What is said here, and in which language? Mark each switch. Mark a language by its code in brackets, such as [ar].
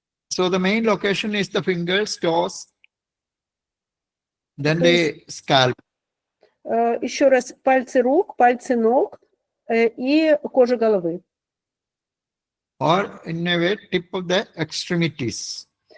[en] So the main location is the fingers, toes, then the scalp. [ru] Еще раз, пальцы рук, пальцы ног и кожа головы. [en] Or in a way, tip of the extremities.